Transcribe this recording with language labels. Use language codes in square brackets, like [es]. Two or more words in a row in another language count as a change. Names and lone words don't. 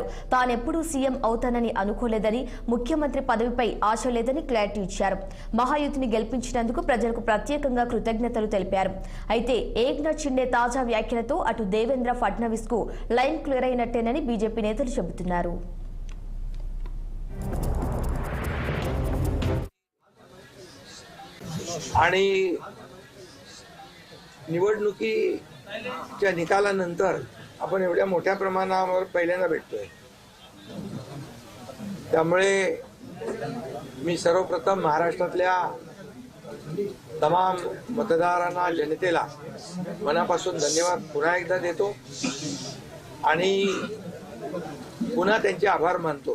[te] తానెప్పుడూ సీఎం అవుతానని అనుకోలేదని, ముఖ్యమంత్రి పదవిపై ఆశ లేదని క్లారిటీ ఇచ్చారు. మహాయుతిని గెలిపించినందుకు ప్రజలకు ప్రత్యేకంగా కృతజ్ఞతలు తెలిపారు. అయితే ఏక్నాథ్ షిండే తాజా వ్యాఖ్యలతో అటు దేవేంద్ర ఫడ్నవీస్ కు లైన్ క్లియర్ అయినట్టేనని బీజేపీ నేతలు చెబుతున్నారు. [mr] आणि निवडणुकीच्या निकालानंतर आपण एवढ्या मोठ्या प्रमाणावर पहिल्यांदा भेटतोय. त्यामुळे मी सर्वप्रथम महाराष्ट्रातल्या तमाम मतदारांना, जनतेला मनापासून धन्यवाद पुन्हा एकदा देतो आणि पुन्हा त्यांचे आभार मानतो.